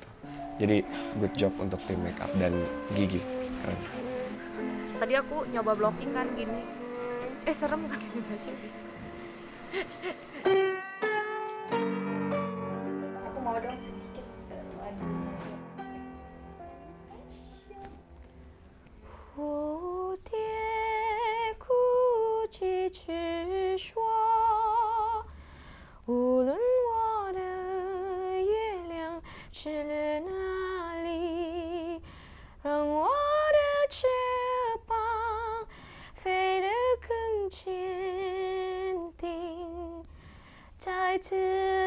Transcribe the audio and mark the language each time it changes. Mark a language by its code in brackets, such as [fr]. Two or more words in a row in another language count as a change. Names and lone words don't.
[id] Jadi [en] good job [id] untuk tim makeup dan Gigi. Keren. Tadi aku nyoba blocking kan gini. Serem kan ini Tasya. Aku mau dong sedikit lagi. [zh] 蝴蝶哭泣直说，无论我的月亮去了哪里，让我的翅膀飞得更坚定，再次